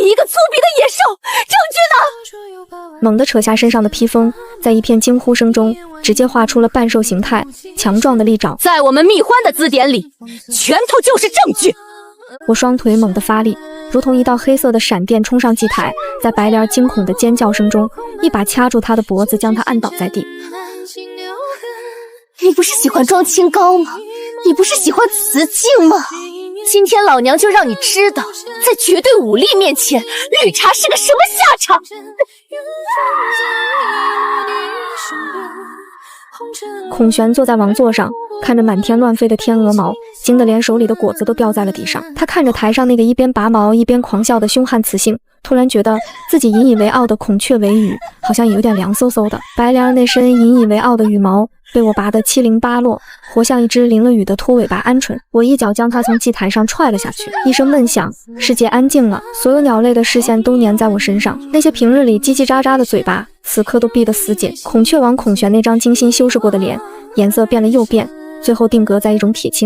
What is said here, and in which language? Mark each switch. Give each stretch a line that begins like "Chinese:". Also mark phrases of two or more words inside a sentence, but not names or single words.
Chinese: 你一個粗鄙的野獸，證據呢？猛地扯下身上的披風，在一片驚呼聲中，直接畫出了半獸形態，強壯的利爪。在我們蜜獾的字典裡，拳頭就是證據。我雙腿猛地發力，如同一道黑色的閃電衝上祭台，在白蓮兒驚恐的尖叫聲中，一把掐住她的脖子，將她按倒在地。你不是喜歡裝清高嗎？你不是喜歡雌競嗎？今天老娘就讓你知道，在絕對武力面前，綠茶是個什麼下場。孔玄坐在王座上，看着滿天亂飛的天鵝毛，驚得連手裡的果子都掉在了地上。他看着台上那個一邊拔毛一邊狂笑的凶悍雌性，突然覺得自己引以為傲的孔雀尾羽好像有點涼颼颼的。白蓮兒那身引以為傲的羽毛被我拔得七零八落，活像一只淋了雨的禿尾巴鵪鶉。我一腳將它從祭台上踹了下去，一聲悶響，世界安靜了，所有鳥類的視線都粘在我身上。那些平日裡嘰嘰喳喳的嘴巴，此刻都閉得死緊。孔雀王孔玄那張精心修飾過的臉，顏色變了又變，最後定格在一種鐵青。